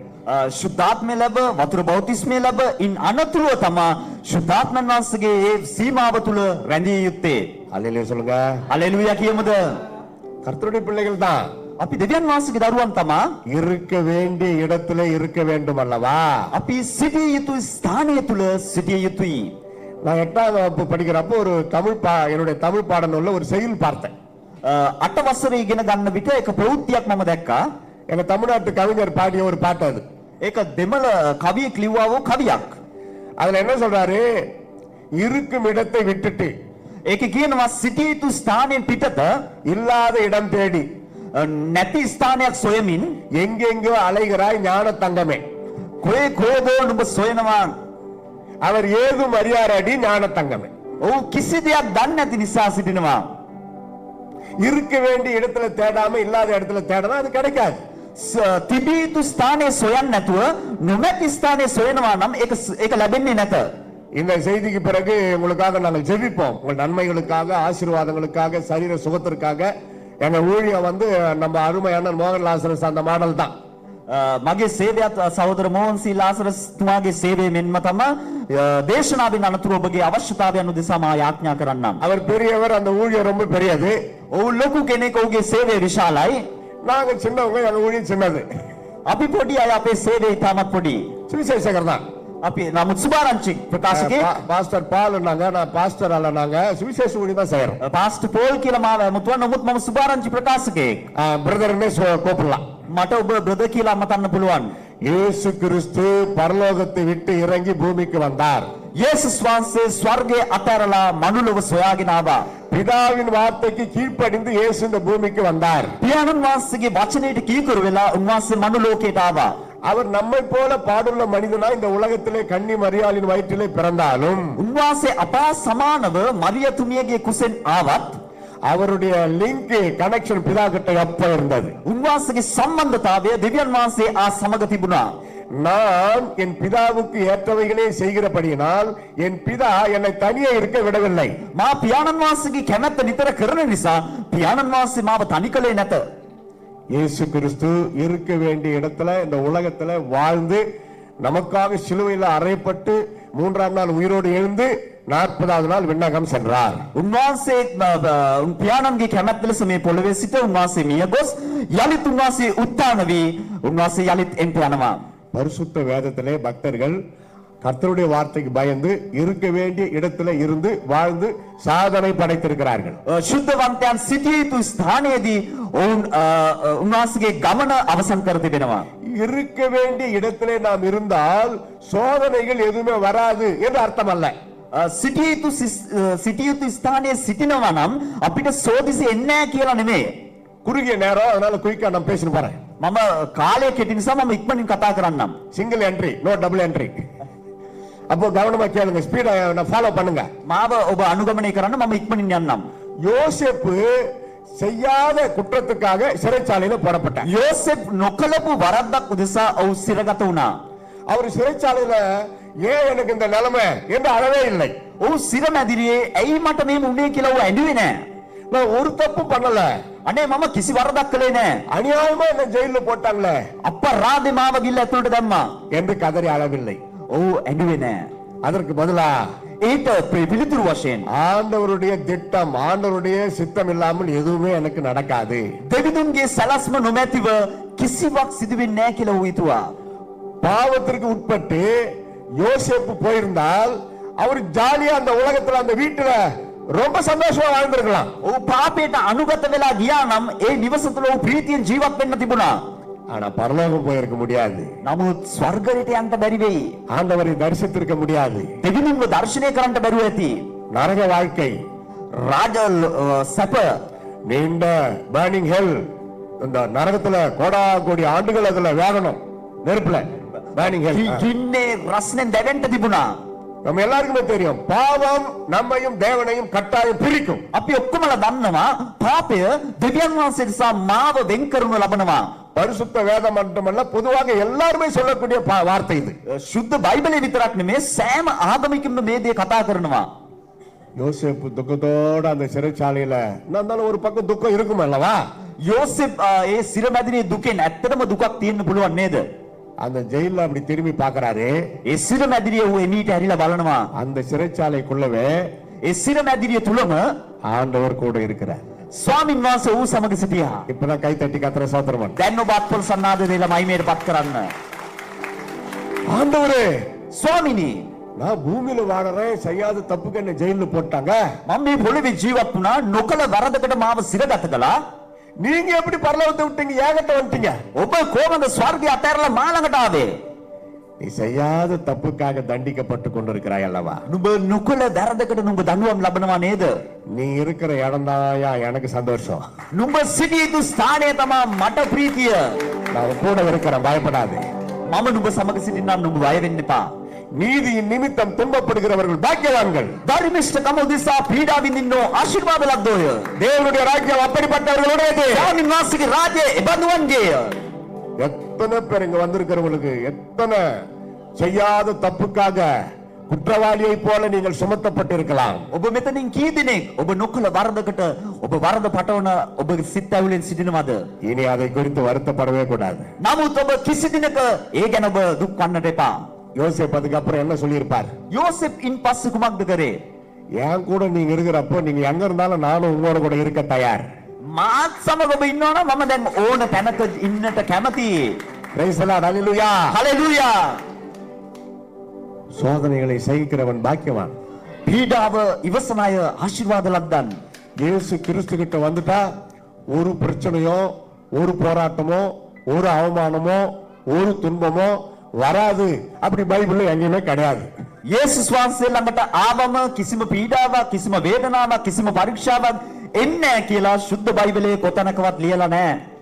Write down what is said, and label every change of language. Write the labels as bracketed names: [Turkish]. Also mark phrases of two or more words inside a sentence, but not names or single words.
[Sinhala] ශුද්ධාත්මය ලැබ, වතුර බෞතිස්මය ලැබ, ඉන් අනතුරුව තමා ශුද්ධාත්මයන් වහන්සේගේ ඒ සීමාව තුල රැඳිය යුත්තේ. [Tamil] அல்லேலூயா சொல்லுங்க. [Sinhala] හලෙලූයා කියමුද? [Tamil] கர்த்தருடைய பிள்ளைகள் தான் [Sinhala] අපි දෙවියන් වහන්සේගේ දරුවන් තමා. [Tamil] இருக்க வேண்டிய இடத்திலே இருக்க வேண்டும் அல்லவா? [Sinhala] අපි සිටිය යුතු ස්ථානය තුල සිටිය යුතුයි. [Tamil] நான் 8ஆம் வகுப்பு படிக்கிறப்போ ஒரு என்னுடைய தமிழ் பாடநூல்ல ஒரு செயல் பார்த்தேன். [Sinhala] 8 වසරේ ඉගෙන ගන්න විට එක ප්‍රවෘත්තියක් මම දැක්කා. [Tamil] எங்க தமிழ்நாட்டு கவிஞர் பாடிய ஒரு பாட்டு அது. [Sinhala] ඒක දෙමළ කවියෙක් ලිව්වා වූ කවියක්. [Tamil] அதுல என்ன சொல்றாரு? இருக்கும் இடத்தை விட்டுட்டு [Sinhala] ඒකේ කියනවා සිටිය යුතු ස්ථානයෙන් පිටත [Tamil] இல்லாத இடம் தேடி [Sinhala] නැති ස්ථානයක් සොයමින් [Tamil] எங்கெங்கோ அலைகிறாய் ஞான தங்கமே. [Sinhala] කොහේ කොහෙදෝ නුඹ සොයනවා. [Tamil] அவர் ஏதும் அறியாரடி ஞான தங்கமே. [Sinhala] ඔව් කිසි දෙයක් දන්නේ නැති නිසා සිටිනවා. [Tamil] இருக்க வேண்டிய இடத்துல தேடாம இல்லாத இடத்துல தேடனா அது கிடைக்காது. [Sinhala] තිබිය යුතු ස්ථානයේ සොයන්නේ නැතුව නොමැති ස්ථානයේ සොයනවා නම් ඒක ලැබෙන්නේ නැත. [Tamil] இந்த செய்திக்கு பிறகு உங்களுக்காக நாங்கள் ஜெபிப்போம். உங்கள் நன்மைகளுக்காக, ஆசீர்வாதங்களுக்காக, சரீர சுகத்திற்காக. எங்க ஊழியம் வந்து நம்ம அருமை அண்ணன் மோகன் லாசரஸ் அந்த மாடல் தான். [Sinhala] මගේ සේවයත් සහෝදර මෝහන් සී ලාසරස් තුමාගේ සේවය මෙන්ම තමයි දේශනාවෙන් අනතුරු ඔබගේ අවශ්‍යතාවයන් උදෙසා මා යාඥා කරන්නම්. [Tamil] அவர் பெரியவர், அந்த ஊழியம் ரொம்ப பெரியது. [Sinhala] ඔව් ලොකු කෙනෙක්, ඔහුගේ සේවය විශාලයි. [Tamil] நாங்க சின்னவங்க, எங்க ஊழியம் சின்னது. [Sinhala] අපි පොඩි අය, අපේ සේවය ඉතාමත් පොඩි. [Tamil] சுவிசேஷகர் தான். [Sinhala] අපි නමුත් සුභාරංචි ප්‍රකාශකේ [Tamil] பாஸ்டர் பால் நாங்க, நான் பாஸ்டர் அல்ல, நாங்க சுவிசேஷ ஊழியம் தான் செய்யறோம். [Sinhala] පාස්ටර් පෝල් කියලා මාව ඇමතුවා. නමුත් මම සුභාරංචි ප්‍රකාශකයෙක්. [Tamil] பிரதர்னே கூப்பிடலாம். [Sinhala] මට ඔබ බ්‍රදර් කියලා අමතන්න පුළුවන්. [Tamil] இயேசு கிறிஸ்து பரலோகத்தை விட்டு இறங்கி பூமிக்கு வந்தார். [Sinhala] යේසුස් වහන්සේ ස්වර්ගයේ අතහැරලා මනුලොව සොයාගෙන ආවා. [Tamil] பிதாவின் வார்த்தைக்கு கீழ்ப்படிந்து இயேசு இந்த பூமிக்கு வந்தார். [Sinhala] පියාණන් වහන්සේගේ වචනයට කීකරු වෙලා උන්වහන්සේ මනු ලෝකයට ආවා. [Tamil] அவர் நம்மை போல பாடுள்ள மனிதனா இந்த உலகத்திலே கன்னி மரியாளின் வயிற்றிலே பிறந்தாலும் [Sinhala] උන්වහන්සේ අපා සමානව මරියතුමියගේ කුසෙන් ආවත් [Tamil] அவருடைய [English] link connection [Tamil] பிதா கிட்ட எப்ப இருந்தது? [Sinhala] උන්වහන්සේගේ සම්බන්ධතාවය දෙවියන් වහන්සේ ආ සමග තිබුණා. [Tamil] நான் என் பிதாவுக்கு ஏற்றவைகளே செய்கிறபடியினால் என் பிதா என்னை தனியே இருக்க விடவில்லை. [Sinhala] මා පියාණන් වහන්සේගේ කැමැත්ත නිතර කරන නිසා පියාණන් වහන්සේ මාව තනි කළේ නැත. [Tamil] இயேசு கிறிஸ்து இருக்க வேண்டிய இடத்துல இந்த உலகத்துல வாழ்ந்து நமக்காக சிலுவையில் அறையப்பட்டு 3ஆம் நாள் உயிரோடு எழுந்து 40வது நாள் விண்ணகம் சென்றார். [Sinhala] උන්වහන්සේ පියාණන්ගේ කැමැත්ත ලෙස මේ පොළවේ සිට උන්වහන්සේ මිය ගොස් යලිත් උන්වහන්සේ උත්ථාන වී උන්වහන්සේ යලිත් එන්ට යනවා. [Tamil] பரிசுத்த வேதத்திலே பக்தர்கள் கர்த்தருடைய வார்த்தைக்கு பயந்து இருக்க வேண்டிய இடத்துல இருந்து வாழ்ந்து சாதனை படைத்திருக்கிறார்கள். [Sinhala] ශුද්ධවන්තයන් සිටිය යුතු ස්ථානයේදී ඔවුන් උන්වහන්සේගේ ගමන අවසන් කර තිබෙනවා. [Tamil] இருக்க வேண்டிய இடத்திலே நாம் இருந்தால் சோதனைகள் எதுவுமே வராது என்று அர்த்தம் அல்ல. [Sinhala] සිටිය යුතු ස්ථානයේ සිටිනවා නම් අපිට සෝදිසි එන්නේ නැහැ කියලා නෙමෙයි. [Tamil] குறுகிய நேரம், அதனால குயிக்கா நான் பேசிட்டு போறேன். [Sinhala] මම කාලය කෙටි නිසා මම ඉක්මනින් කතා කරන්නම්. [English] single entry, no double entry. [Tamil] அப்போ கவனமா கேளுங்க, [English] speed follow [Tamil] பண்ணுங்க. [Sinhala] මාව ඔබ අනුගමනය කරන්න මම ඉක්මනින් යන්නම්. [Tamil] யோசேப்பு செய்யாத குற்றத்துக்காக சிறைச்சாலையில போடப்பட்டார். [Sinhala] යෝසෙප් නොකලපු වරද්දක් උදෙසා ඔහු සිරගත වුණා. [Tamil] அவர் சிறைச்சாலையில ஏன் எனக்கு இந்த நிலைமை என்று அழவே இல்லை. [Sinhala] ඔහු සිර මැදිරියේ ඇයි මට මේ මුනේ කියලා ඔහු ඇඬුවේ නැහැ. [Tamil] நான் ஒரு தப்பு பண்ணல, [Sinhala] අනේ මම කිසි වරදක් කළේ නැහැ. [Tamil] அநியாயமா என்ன ஜெயில போட்டாங்களே [Sinhala] අපරාධේ මාව ගිල්ල ඇතුළට දැම්මා. [Tamil] என்று கதறி அழவில்லை. [Sinhala] ඔහු ඇඬුවේ නැහැ. [Tamil] அதற்கு பதிலா [Sinhala] ඊට පිළිතුරු වශයෙන් [Tamil] ஆண்டவருடைய திட்டம், ஆண்டவருடைய சித்தம் இல்லாமல் எதுவுமே எனக்கு நடக்காது. [Sinhala] දෙවිඳුන්ගේ සැලැස්ම නොමැතිව කිසිවක් සිදු වෙන්නේ නැහැ කියලා ඔහු හිතුවා. [Tamil] பாவத்திற்கு உட்பட்டு யோசேப்பு போயிருந்தால் அவர் ஜாலியா அந்த உலகத்துல அந்த வீட்டுல ரொம்ப சந்தோஷமா வாழ்ந்திருக்கலாம். [Sinhala] ඔහු පාපයට අනුගත වෙලා ගියා නම් ඒ නිවස තුළ ඔහු ප්‍රීතියෙන් ජීවත් වෙන්න තිබුණා. [Tamil] ஆனா பரலோகம் போயிருக்க முடியாது. [Sinhala] නමුත් ස්වර්ගයට යන්න බැරි වෙයි. [Tamil] ஆண்டவரை தரிசித்திருக்க முடியாது. [Sinhala] දෙවිඳුන්ව දර්ශනය කරන්න බැරුව ඇති. [Tamil] நரக வாழ்க்கை, [Sinhala] රාජ සැප, [Tamil] நீண்ட [English] burning hell, [Tamil] இந்த நரகத்துல கோடா கோடி ஆண்டுகள் அதுல வேகணும் நெருப்புல. [English] burning hell [Sinhala] ගින්නේ රස්නෙන් දැවෙන්න තිබුණා. [Tamil] நம்ம எல்லாருக்குமே தெரியும், பாவம் நம்மையும் தேவனையும் கட்டாயம் பிரிக்கும். [Sinhala] අපි ඔක්කොමලා දන්නවා පාපය දෙවියන් වහන්සේ නිසා මාව වෙන් කරනු ලබනවා. [Tamil] பரிசுத்த வேதம் மட்டுமல்ல, பொதுவாக எல்லாருமே சொல்லக்கூடிய வார்த்தை இது. [Sinhala] ශුද්ධ බයිබලේ විතරක් නෙමෙයි සෑම ආගමිකම මේ දේ කතා කරනවා. [Tamil] யோசேப்பு துக்கத்தோட அந்த சிறைச்சாலையில இருந்தாலும் ஒரு பக்கம் துக்கம் இருக்கும் அல்லவா? [Sinhala] යෝසෙප් ඒ සිර මැදිරියේ දුකෙන් ඇත්තටම දුකක් තියෙන්න පුළුවන් නේද? [Tamil] அந்த ஜெயில அப்படி திரும்பி பாக்குறாரு. [Sinhala] ඒ සිර මැදිරිය ඌ එමීට ඇරිලා බලනවා. [Tamil] அந்த சிறைச்சாலைக்குள்ளவே [Sinhala] ඒ සිර මැදිරිය තුලම [Tamil] ஆண்டவர் கூட இருக்கிறார். [Sinhala] ස්වාමින් වහන්සේ ඌ සමග සිටියා. [Tamil] இப்பதான் கை தட்டி கத்திர சோத்திரமன். [Sinhala] දැන් ඔබ අත්පොල් සන්නාද දෙලා මයිමේට පත් කරන්න. [Tamil] ஆண்டவரே, [Sinhala] ස්වාමිනී [Tamil] நான் பூமியில வாழறேன், செய்யாத தப்புக்கு என்ன ஜெயில போட்டாங்க. [Sinhala] මම මේ පොළවේ ජීවත් වුණා, නොකල වරදකට මාව සිරගත කළා. [Tamil] நீங்க எப்படி பரலோகத்தை விட்டீங்க, ஏகட்ட வந்துட்டீங்க? [Sinhala] ඔබ කොහොමද ස්වර්ගය අතහැරලා මා ළඟට ආවේ? [Tamil] நீ செய்யாத தப்புக்காக தண்டிக்கப்பட்டு கொண்டிருக்கிறாய் அல்லவா? [Sinhala] නුඹ නොකල වැරදකට නුඹ දඬුවම් ලබනවා නේද? [Tamil] நீ இருக்கிற இடம்தாயா எனக்கு சந்தோஷம். [Sinhala] නුඹ සිටිය යුතු ස්ථානය තමයි මට ප්‍රීතිය. [Tamil] நான் கூட இருக்கிறேன், பயப்படாதே. [Sinhala] මම නුඹ සමග සිටින්නම්, නුඹ බය වෙන්න එපා. [Tamil] நீதியின் நிமித்தம் துன்பப்படுகிறவர்கள் பாக்கியவான்கள். [Sinhala] ධර්මිෂ්ඨකම උදෙසා පීඩා විඳින්නෝ ආශිර්වාද ලද්දෝය. [Tamil] தேவனுடைய ராஜ்யம் அப்படிப்பட்டவர்களுடையது. [Sinhala] ස්වාමීන් වහන්සේගේ රාජ්‍යය එබඳුන්ගේය. [Tamil] எத்தனை பேர் இங்க வந்திருக்கிறவங்களுக்கு எத்தனை செய்யாத தப்புக்காக குற்றவாளியை போல நீங்கள் சுமத்தப்பட்டிருக்கலாம். [Sinhala] ඔබ මෙතනින් කී දෙනෙක් ඔබ නොකල වරදකට ඔබ වරද පටවන ඔබගේ සිත් ඇවිලෙන් සිටිනවද? [Tamil] இனி அதை குறித்து வருத்தப்படவே கூடாது. [Sinhala] නමුත් ඔබ කිසි දිනක ඒ ගැන ඔබ දුක් වන්නට එපා. [Tamil] யோசேப்பு அதுக்கு அப்புறம் என்ன சொல்லியிருப்பார்? [Sinhala] යෝසෙප් ඉන් පස්සේ කුමක්ද කරේ? [Tamil] என் கூட நீங்க இருக்கிறப்போ நீங்க எங்க இருந்தாலும் நானும் உங்களோட கூட இருக்க தயார். [Sinhala] මාත් සමග ඔබ ඉන්නවනම් මම දැන් ඕන තැනක ඉන්නට කැමතියි. [English] praise the Lord, [Tamil] ஹalleluya. [Sinhala] හලෙලූයා. [Tamil] சோதனைகளை சகிக்கிறவன் பாக்கியவான். [Sinhala] පීඩාව ඉවසන අය ආශිර්වාද ලද්දන්. [Tamil] இயேசு கிறிஸ்து கிட்ட வந்துட்டா ஒரு பிரச்சனையோ, ஒரு போராட்டமோ, ஒரு அவமானமோ, ஒரு துன்பமோ வராது. அப்படி பைபிள்ல எங்கேயுமே கிடையாது. [Sinhala] යේසුස් වහන්සේ ළඟට ආවම කිසිම පීඩාවක්, කිසිම වේදනාවක්, කිසිම පරීක්ෂාවක් එන්නේ නැහැ කියලා සුද්ධ බයිබලයේ කොතනකවත් ලියලා නැහැ.